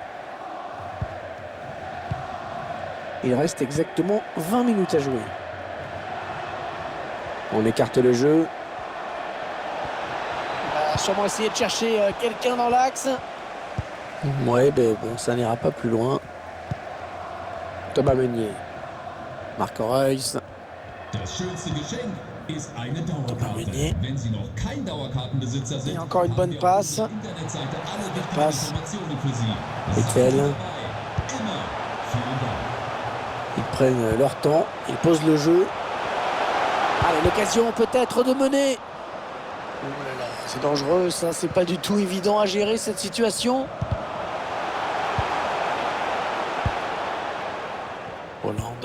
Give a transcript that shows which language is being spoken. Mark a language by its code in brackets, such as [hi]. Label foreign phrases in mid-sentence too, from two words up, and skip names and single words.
[fr] Il reste exactement 20 minutes à jouer. On écarte le jeu. sûrement essayer de chercher quelqu'un dans l'axe. Ouais, ben bon, ça n'ira pas plus loin. Thomas Meunier. Marco Reus. [de] Das schönste Geschenk ist eine Dauerkarte. [fr] Meunier. [de] Wenn Sie noch kein Dauerkartenbesitzer sind, [fr] Et encore une bonne [de] haben wir auf [fr] passe. [de] unserer Internetseite alle wichtigen [fr] Passe. [de] Informationen für Sie. Seid [fr] Hetzel. [de] dabei. Immer. Vielen Dank. [fr] Ils prennent leur temps, ils posent le jeu. Allez, l'occasion peut-être de mener. Oh là là, c'est dangereux, ça, c'est pas du tout évident à gérer cette situation. Hollande.